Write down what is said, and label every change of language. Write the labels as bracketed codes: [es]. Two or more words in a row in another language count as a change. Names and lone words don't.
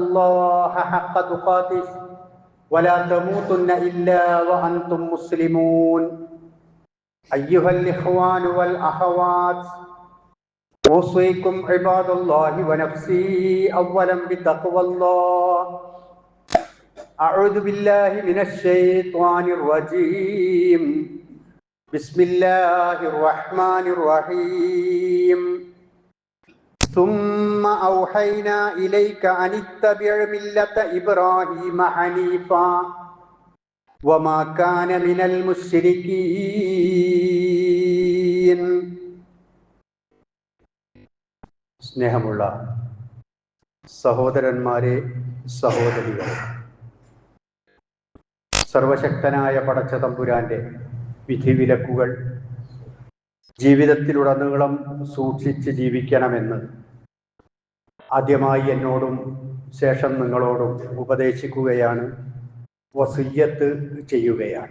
[ar] الله حق تقاته ولا تموتن إلا وأنتم مسلمون أيها الإخوان والأخوات أوصيكم عباد الله ونفسي أولا بتقوى الله أعوذ بالله من الشيطان الرجيم بسم الله الرحمن الرحيم ثم أوحينا إليك أن اتبع ملة إبراهيم حنيفا وما كان من المشركين. [ml] സ്നേഹമുള്ള സഹോദരന്മാരെ, സഹോദരികളെ, സർവശക്തനായ പടച്ച തമ്പുരാന്റെ വിധിവിലക്കുകൾ ജീവിതത്തിലുടനീളം സൂക്ഷിച്ച് ജീവിക്കണമെന്ന് ആദ്യമായി എന്നോടും ശേഷം നിങ്ങളോടും ഉപദേശിക്കുകയാണ്, വസിയ്യത്ത് ചെയ്യുകയാണ്.